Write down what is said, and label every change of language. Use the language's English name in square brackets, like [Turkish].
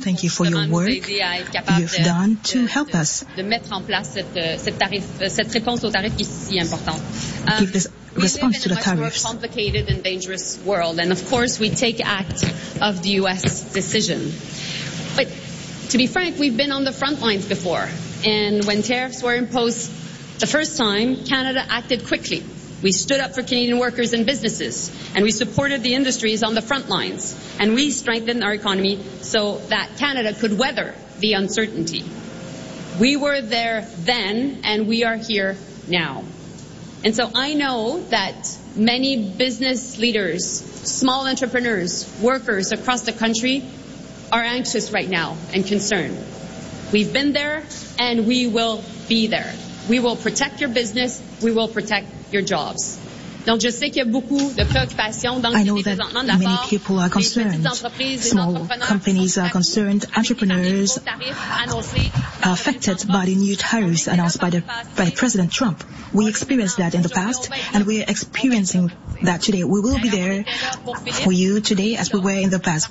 [English] Thank you for your work you've done to help us. [French] De mettre en place cette tarif, cette réponse aux tarifs qui est si importante. [English] Give this response to the tariffs. We live in a much more complicated and dangerous world, and of course we take act of the U.S. decision. But to be frank, we've been on the front lines before, and when tariffs were imposed the first time, Canada acted quickly. We stood up for Canadian workers and businesses, and we supported the industries on the front lines, and we strengthened our economy so that Canada could weather the uncertainty. We were there then, and we are here now. And so I know that many business leaders, small entrepreneurs, workers across the country are anxious right now and concerned. We've been there, and we will be there. We will protect your business. We will protect your jobs. [French] Donc, je sais qu'il y a beaucoup de préoccupations dans [English] I know that many people are concerned. Small companies are concerned. Entrepreneurs are affected by the new tariffs announced by President Trump. We experienced that in the past, and we are experiencing that today. We will be there for you today as we were in the past.